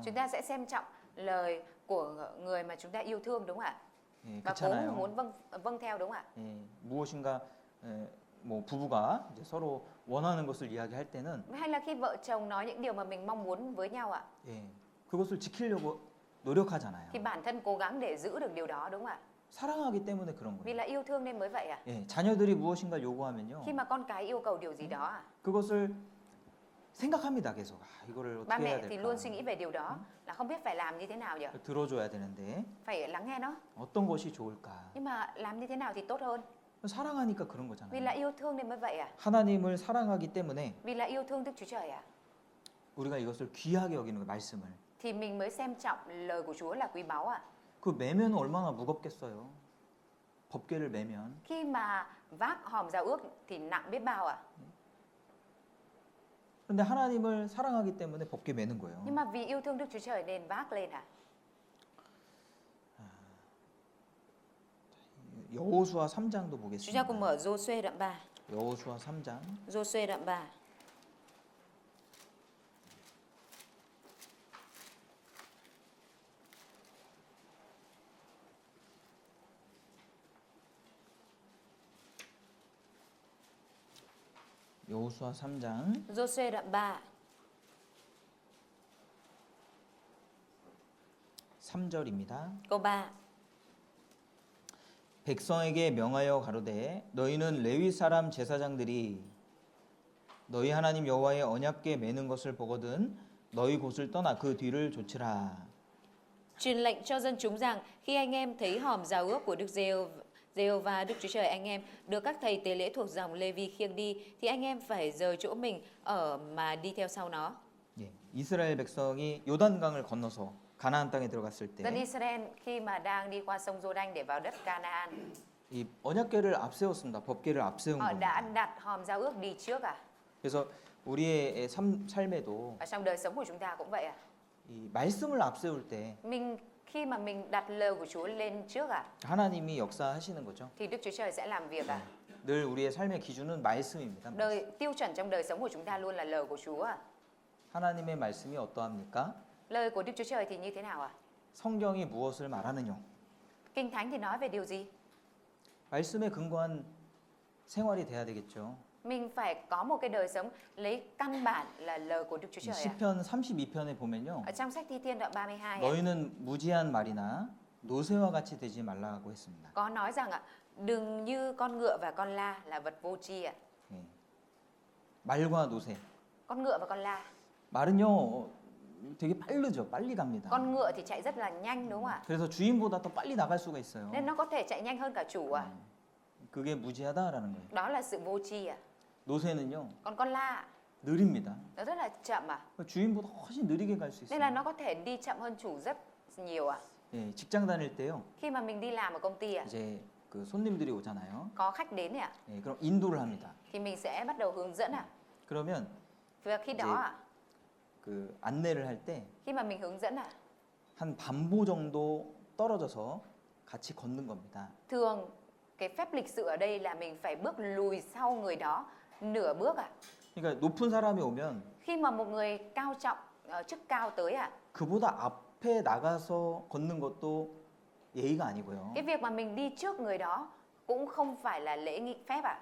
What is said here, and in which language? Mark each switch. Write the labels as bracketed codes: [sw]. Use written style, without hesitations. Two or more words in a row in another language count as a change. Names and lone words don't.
[vi] Chúng ta sẽ xem trọng lời của người mà chúng ta yêu thương đúng không ạ? [ko] 예, [vi] Và [ko] 그렇잖아요. [vi] cũng muốn vâng theo đúng không ạ? [ko] 예, 무엇인가 뭐 부부가 이제 서로 원하는 것을 이야기할 때는 [vi] Hay là khi vợ chồng nói những điều mà mình mong muốn với nhau ạ, [ko] 예, 그것을 지키려고 노력하잖아요. [vi] thì bản thân cố gắng để giữ được điều đó đúng không ạ? [ko] 사랑하기 때문에 그런 [vi] Vì [ko] 거예요. [vi] là yêu thương nên mới vậy ạ. [ko] 예, 자녀들이 무엇인가 요구하면요. [vi] Khi mà con cái yêu cầu điều gì đó ạ, [ko] 그것을 생각합니다. 계속. 이거를 [vi] ba [ko] 어떻게 해야 [vi] mẹ thì [ko] 될까? [vi] luôn suy nghĩ về điều đó là không biết phải làm như thế nào nhỉ? [ko] 들어줘야 되는데 [vi] Phải lắng nghe nó. [ko] 어떤 것이 좋을까? [vi] Nhưng mà làm như thế nào thì tốt hơn? [ko] 사랑하니까 그런 [vi] Vì [ko] 거잖아요. [vi] là yêu thương nên mới vậy ạ. [ko] 하나님을 사랑하기 때문에 [vi] Vì là yêu thương Đức Chúa Trời ạ. [ko] 우리가 이것을 귀하게 여기는 거예요. 말씀을. [vi] Thì mình mới xem trọng lời của Chúa là quý báu ạ. [ko] 그 매면 얼마나 무겁겠어요. 법궤를 매면. [vi] Khi mà vác hòm giao ước thì nặng biết bao ạ. [ko] 그런데 하나님을 사랑하기 때문에 법궤 매는 거예요. [vi] Nhưng mà vì yêu thương Đức Chúa Trời nên vác lên ạ. [ko] 여호수아 3장도 [vi] Chúng ta cùng [ko] 보겠습니다. [vi] mở Giô-suê đoạn 3. [ko] 여호수아 3장 [vi] Giô-suê đoạn 3. [ko] 여호수아 3장 [vi] Giô-suê đoạn 3. [ko] 3절입니다. [vi] Câu 3. [ko] 백성에게 명하여 가로되 너희는 레위 사람 제사장들이 너희 하나님 여호와의 언약궤 매는 것을 보거든 너희 곳을 떠나 그 뒤를 좇으라. [vi] Truyền lệnh cho dân chúng rằng khi anh em thấy hòm giao ước của Đức Giê-hô-va Đức Chúa Trời anh em được các thầy tế lễ thuộc dòng Lê-vi khiêng đi thì anh em phải rời chỗ mình ở mà đi theo sau nó. [ko] 예, 이스라엘 백성이 요단강을 건너서 가나안 땅에 들어갔을 [vi] Dân [ko] 때 [vi] Israel khi mà đang đi qua sông Giô-đanh để vào đất Canaan, [ko] 이 언약궤를 앞세웠습니다. 법궤를 앞세운 [vi] họ đã [ko] 겁니다. [vi] đặt hòm giao ước đi trước à? [ko] 그래서 우리의 삶에도 [vi] Ở trong đời sống của chúng ta cũng vậy à? [ko] 이 말씀을 앞세울 때 [vi] Khi mà mình đặt lời của Chúa lên trước à, [ko] 하나님이 역사하시는 거죠. [vi] thì Đức Chúa Trời sẽ làm việc à? [ko] 늘 우리의 삶의 기준은 말씀입니다. [vi] Tiêu chuẩn trong đời sống của chúng ta luôn là lời của Chúa à? [ko] 하나님의 말씀이 어떠합니까? [vi] Lời của Đức Chúa Trời thì như thế nào à? [ko] 성경이 무엇을 말하느냐? [vi] Kinh Thánh thì nói về điều gì? [ko] 말씀에 근거한 생활이 돼야 되겠죠. [vi] Mình phải có một cái đời sống lấy căn bản là lời của Đức Chúa [ko] 이 [vi] Trời à? [ko] 시편 32편에 보면요. [vi] Ở trong sách Thi Thiên đoạn 32 à, [ko] 너희는 무지한 말이나 노새와 같이 되지 말라고 했습니다. [vi] có nói rằng ạ, đừng như con ngựa và con la là vật vô tri ạ. [ko] 예. 말과 노새. [vi] Con ngựa và con la. [ko] 말은요 되게 빠르죠. 빨리 갑니다. [vi] Con ngựa thì chạy rất là nhanh đúng không ạ? [ko] 그래서 주인보다 더 빨리 나갈 수가 있어요. [vi] Nên nó có thể chạy nhanh hơn cả chủ à? [ko] 그게 무지하다라는 거예요. [vi] Đó là sự vô tri à? [ko] 노새는요 [vi] Còn con la [ko] 느립니다. [vi] nó rất là chậm à. [ko] 주인보다 훨씬 느리게 갈 수 [vi] Nên là [ko] 있어요. [vi] nó có thể đi chậm hơn chủ rất nhiều à. [ko] 예, 직장 다닐 때요. [vi] Khi mà mình đi làm ở công ty à, [ko] 이제 그 손님들이 오잖아요. [vi] có khách đến ạ, [ko] 예, 그럼 인도를 합니다. [vi] thì mình sẽ bắt đầu hướng dẫn ạ. [ko] 그러면 [vi] Và khi đó [ko] 이제 [vi] ạ, [ko] 그 안내를 할 때 [vi] khi mà mình hướng dẫn ạ, [ko] 한 반보 정도 떨어져서 같이 걷는 겁니다. [vi] thường cái phép lịch sự ở đây là mình phải bước lùi sau người đó nửa bước ạ. [ko] 그러니까 높은 사람이 오면 [vi] Khi mà một người cao trọng, chức cao tới ạ, [ko] 그보다 앞에 나가서 걷는 것도 예의가 아니고요. [vi] cái việc mà mình đi trước người đó cũng không phải là lễ nghị phép ạ.